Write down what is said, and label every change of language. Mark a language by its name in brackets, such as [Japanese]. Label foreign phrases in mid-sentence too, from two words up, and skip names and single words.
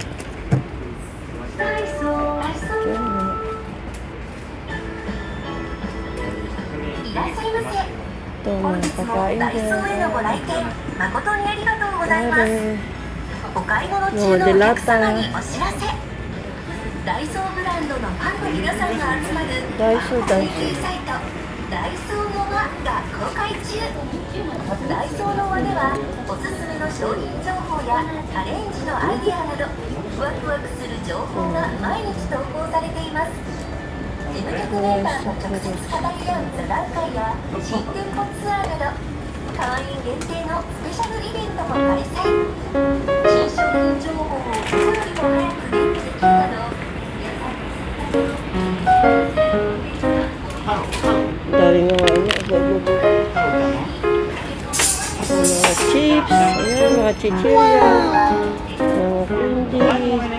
[Filipino] Ito mga pakain dyan. Mga delata. Daiso. [Japanese] ダイソーの輪が公開中。ダイソーの輪ではおすすめの商品情報やアレンジのアイデアなどワクワクする情報が毎日投稿されています。事務局メンバーが直接語り合う座談会や新店舗ツアーなど会員限定のスペシャルイベントも開催。新商品情報をいつよりも早くゲットできるなど [Filipino] Dami mga mga chips, ayan, mga chichirya, mga candy.